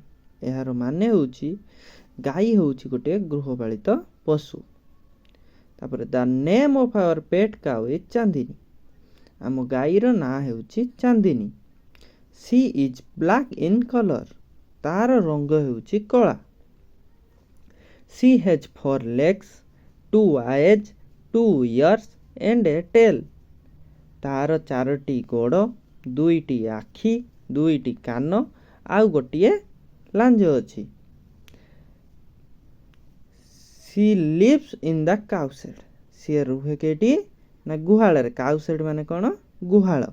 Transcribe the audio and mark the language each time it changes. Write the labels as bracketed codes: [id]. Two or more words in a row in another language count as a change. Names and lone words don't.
[or] ଏହାର ମାନେ ହେଉଛି ଗାଈ ହେଉଛି ଗୋଟିଏ ଗୃହପାଳିତ ପଶୁ। [en] ତାପରେ the name of our pet cow is ଚାନ୍ଦିନୀ। [or] ଆମ ଗାଈର ନାଁ ହେଉଛି ଚାନ୍ଦିନୀ। [en] she is black in colour. [or] ତାର ରଙ୍ଗ ହେଉଛି କଳା। [en] she has 4 legs, 2 eyes, 2 ears and a tail. [or] ତାର 4ଟି ଗୋଡ଼, 2ଟି ଆଖି, 2ଟି କାନ ଆଉ ଗୋଟିଏ ଲାଞ୍ଜ ଅଛି। [en] she lives in the cow shed. [or] ସିଏ ରୁହେ କେଠି ନା ଗୁହାଳରେ। [en] cow shed [or] ମାନେ କ'ଣ? ଗୁହାଳ।